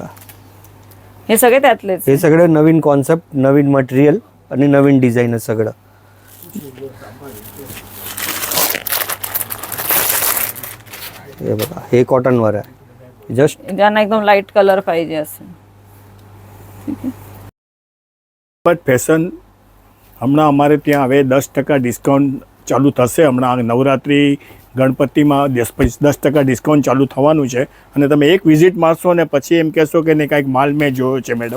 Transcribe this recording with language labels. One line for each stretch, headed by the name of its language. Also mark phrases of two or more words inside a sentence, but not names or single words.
Marathi: हे सगळे त्यातलेच. हे सगळे नवीन कॉन्सेप्ट, नवीन मटेरियल आणि नवीन डिझाईन आहे सगळं. हे बघा, हे कॉटनवर आहे जस्ट. ज्यांना एकदम लाईट कलर पाहिजे असेल.
Gujarati: બટ ફેશન હમણાં અમારે ત્યાં હવે 10% ડિસ્કાઉન્ટ ચાલુ થશે. હમણાં નવરાત્રિ ગણપતિમાં 10% ડિસ્કાઉન્ટ ચાલુ થવાનું છે. અને તમે એક વિઝિટ મારશો ને પછી એમ કહેશો કે નહીં કાંઈક માલ મેં જોયો છે મેડમ.